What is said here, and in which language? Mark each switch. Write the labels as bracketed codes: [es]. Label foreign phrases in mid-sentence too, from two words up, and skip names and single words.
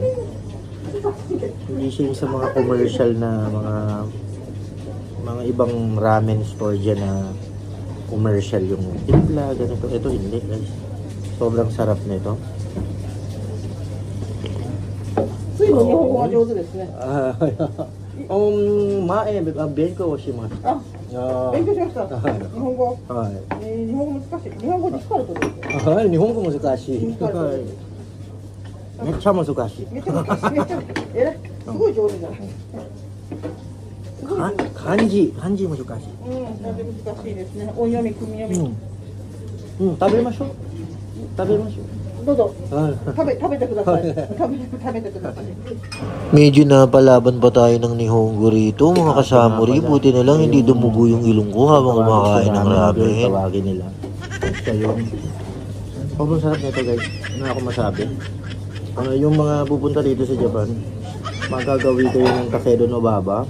[tl] Hindi siya yung sa mga commercial na mga ibang ramen store dyan na commercial yung timpla, ganito. Ito hindi guys. Sobrang sarap nito. [ja] 勉強します. 勉強しました。日本語。はい。日本語難しい。日本語で光ると思う。はい、日本語難しい。めっちゃ難しい。めっちゃ難しい。めっちゃ偉い。すごい上手じゃない。すごい上手。漢字難しい。うん、漢字難しいですね。音読み、組み読み。食べましょう。食べましょう。どうぞ。食べてください。食べてください。 [tl] Medyo napalaban pa tayo ng Nihongo rito mga kasamuri. Buti na lang hindi dumugo yung ilong ko habang kumakain ng ramen. Tawagin nila. Basta yun. Sobrang sarap nito guys. Ano ako masabi? Yung mga pupunta dito sa Japan, magagawi kayo ng Takedo no Baba.